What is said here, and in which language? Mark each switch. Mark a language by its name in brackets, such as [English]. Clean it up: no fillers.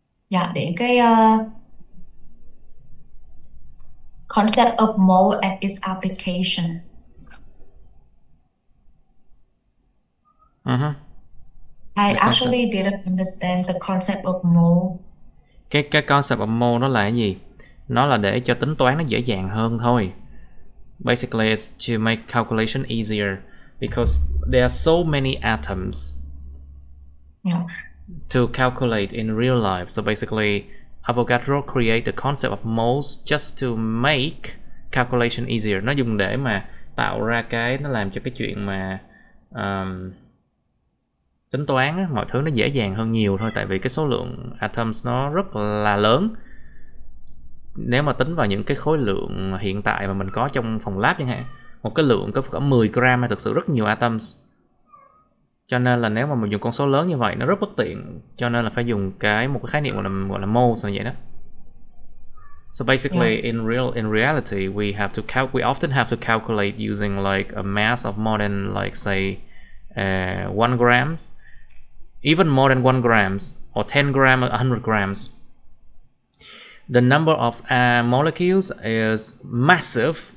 [Vietnamese] Dạ, đến cái [English] concept of mole and its application. I actually didn't understand the concept of mole. [Vietnamese] Cái concept of mole nó là cái gì? Nó là để cho tính toán nó dễ dàng hơn thôi. [English] Basically, it's to make calculation easier because there are so many atoms to calculate in real life. So basically, Avogadro create the concept of moles just to make calculation easier. [Vietnamese] Nó dùng để mà tạo ra nó làm cho cái chuyện mà tính toán á, mọi thứ nó dễ dàng hơn nhiều thôi. Tại vì cái số lượng atoms nó rất là lớn. Nếu mà tính vào những cái khối lượng hiện tại mà mình có trong phòng lab chẳng hạn, một cái lượng có 10 gram là thực sự rất nhiều atoms. Cho nên là nếu mà mình dùng con số lớn như vậy nó rất bất tiện, cho nên là phải dùng một cái khái niệm gọi là moles như vậy đó. [English] So basically, in reality, we often have to calculate using like a mass of more than like say 1 grams, even more than 1 grams, or 10 grams or 100 grams. The number of molecules is massive.